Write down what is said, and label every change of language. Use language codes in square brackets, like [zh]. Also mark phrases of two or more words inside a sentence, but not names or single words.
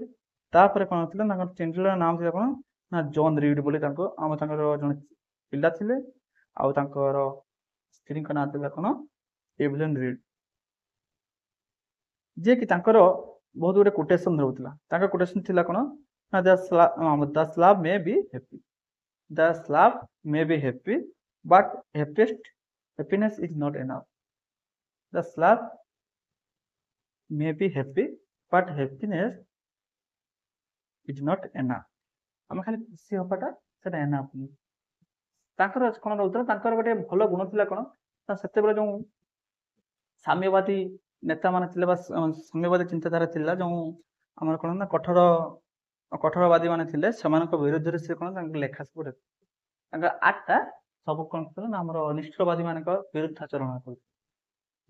[or] ତାପରେ କଣ ଥିଲା ତାଙ୍କର ତିନିଟା ନାମ ଥିଲା କଣ ନା ଜନ୍ ରିଡ୍ ବୋଲି ତାଙ୍କର ଜଣେ ପିଲା ଥିଲେ। ଆଉ ତାଙ୍କର ସ୍ତ୍ରୀଙ୍କ ନାଁ ଥିଲା କଣ ଏଭଲିନ୍ ରିଡ୍, ଯିଏକି ତାଙ୍କର ବହୁତ ଗୋଟେ କୋଟେସନ ରହୁଥିଲା। ତାଙ୍କ କୋଟେସନ ଥିଲା କଣ ନା [en] the Slav may be happy, the Slav may be happy but happiness is not enough, the Slav may be happy but happiness is not enough। [or] ଆମେ ଖାଲି ଖୁସି ହବାଟା ସେଟା ଏନାଫ୍ ନୁହେଁ। ତାଙ୍କର କଣ ରହୁଥିଲା ତାଙ୍କର ଗୋଟେ ଭଲ ଗୁଣ ଥିଲା କଣ ନା ସେତେବେଳେ ଯୋଉ ସାମ୍ୟବାଦୀ ନେତା ମାନେ ଥିଲେ ବା ସାମ୍ୟବାଦୀ ଚିନ୍ତାଧାରା ଥିଲା ଯୋଉ ଆମର କଣ ନା କଠୋରବାଦୀ ମାନେ ଥିଲେ ସେମାନଙ୍କ ବିରୁଦ୍ଧରେ ସେ କଣ ତାଙ୍କ ଲେଖା ସବୁ ତାଙ୍କ ଆର୍ଟଟା ସବୁ କଣ ଥିଲା ନା ଆମର ନିଷ୍ଠବାଦୀ ମାନଙ୍କ ବିରୁଦ୍ଧାଚରଣ କରୁଥିଲେ।